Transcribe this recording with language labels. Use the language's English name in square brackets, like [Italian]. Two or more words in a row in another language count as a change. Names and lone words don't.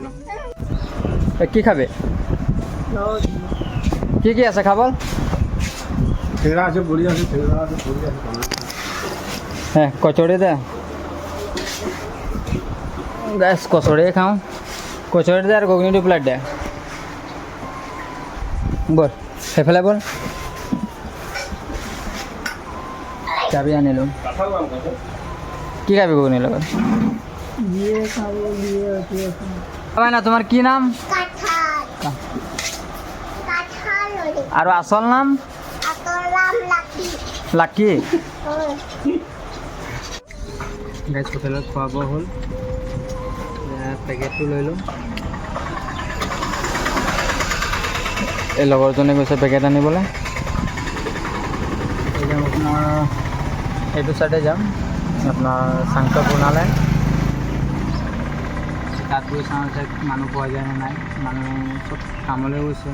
[Bangla] কি খাবে? কি কি আছে খাবল? হ্যাঁ কচুরি দে গ্যাস, কচুরি খাও, কচুরি দে আর ঘুগনি 2 প্লেট দে। [Assamese] বল সেইফালে বল, চাবি আনিলো। কি খাবি ঘুগনির লগত? [Bangla] না তোমার কি নাম? আর আসল নাম? লাকি। [Assamese] গাইজ হোটেলত খোৱা বোৱা হ'ল, পেকেটটো লৈ লওঁ। এই লগৰজনে গৈছে পেকেট আনিবলৈ। যাম আপোনাৰ এইটো চাইডে যাম, আপোনাৰ চাংচা বনালে তাত গৈ চাওঁ যে মানুহ পোৱা যায় নে নাই, মানুহ চব কামলৈ গৈছে।